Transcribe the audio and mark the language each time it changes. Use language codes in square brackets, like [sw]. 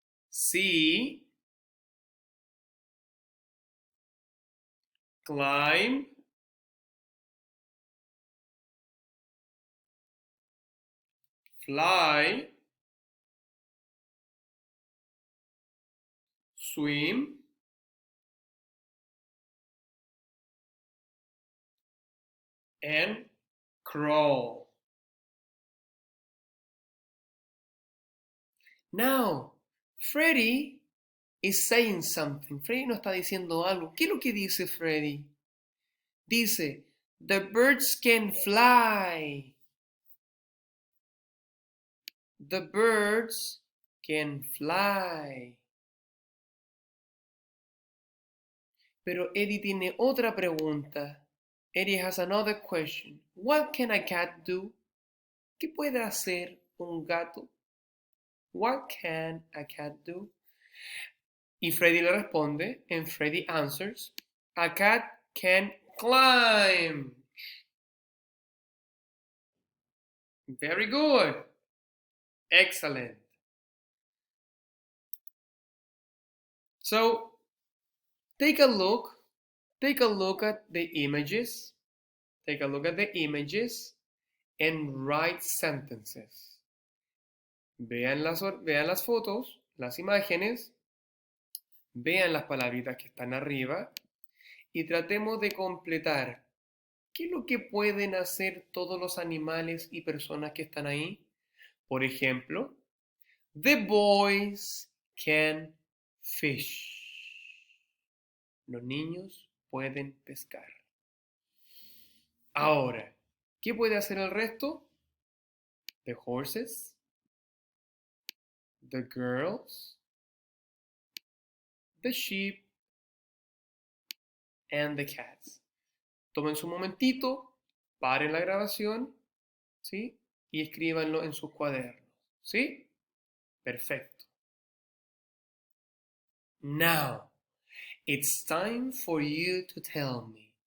[en] See, climb, fly, swim, and crawl. Now, Freddy is saying something. [es] Freddy nos está diciendo algo. ¿Qué es lo que dice Freddy? Dice, [en] the birds can fly. The birds can fly. [es] Pero Eddie tiene otra pregunta. [en] Eddie has another question. What can a cat do? [es] ¿Qué puede hacer un gato? [en] What can a cat do? [es] Y Freddy le responde, [en] and Freddy answers, a cat can climb. Very good. Excellent. So, take a look at the images. Take a look at the images and write sentences. [es] Vean las fotos, las imágenes, vean las palabritas que están arriba y tratemos de completar. ¿Qué es lo que pueden hacer todos los animales y personas que están ahí? Por ejemplo, [en] the boys can fish. [es] Los niños pueden pescar. Ahora, ¿qué puede hacer el resto? [en] The horses, the girls, the sheep, and the cats. [es] Tomen su momentito, paren la grabación, ¿sí? Y escríbanlo en sus cuadernos, ¿sí? Perfecto. [en] Now, it's time for you to tell me.